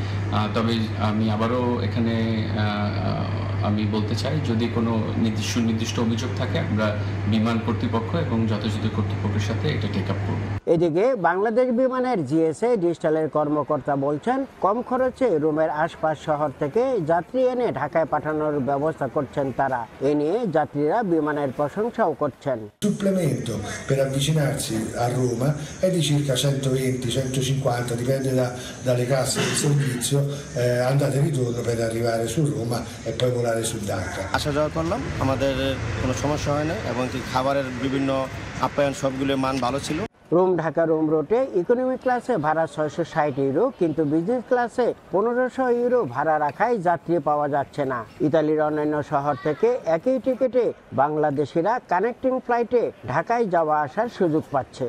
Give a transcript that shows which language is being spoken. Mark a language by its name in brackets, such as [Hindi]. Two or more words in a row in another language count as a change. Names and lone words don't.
[Bangla] তবে আমি আবারও এখানে আমি বলতে চাই যদি কোনো নির্দিষ্ট অভিযোগ থাকে আমরা বিমান কর্তৃপক্ষ এবং যথাযথ কর্তৃপক্ষের সাথে এটা টেক আপ করব। এদিকে বাংলাদেশ বিমানের জিএসএ ডিজিটালের কর্মকর্তা বলছেন কম খরচে রোমের আশপাশ শহর থেকে যাত্রী এনে ঢাকায় পাঠানোর ব্যবস্থা করছেন তারা। এ নিয়ে যাত্রীরা বিমানের প্রশংসাও করছেন। [Italian] Supplemento per avvicinarsi a Roma è di circa 120-150, dipende dalle casse del servizio, andata e ritorno per arrivare su Roma e poi volare su Dhaka. [Bangla] আসা যাওয়া করলাম, আমাদের কোনো সমস্যা হয় না এবং কি খাবারের বিভিন্ন আপ্যায়ন সবগুলোর মান ভালো ছিল। রোম ঢাকা রোম রুটে ইকোনমি ক্লাসে ভাড়া 660 ইউরো, কিন্তু বিজনেস ক্লাসে 1500 ইউরো ভাড়া রাখায় যাত্রী পাওয়া যাচ্ছে না। ইতালির অন্যান্য শহর থেকে একই টিকিটে বাংলাদেশিরা কানেক্টিং ফ্লাইটে ঢাকায় যাওয়া আসার সুযোগ পাচ্ছে।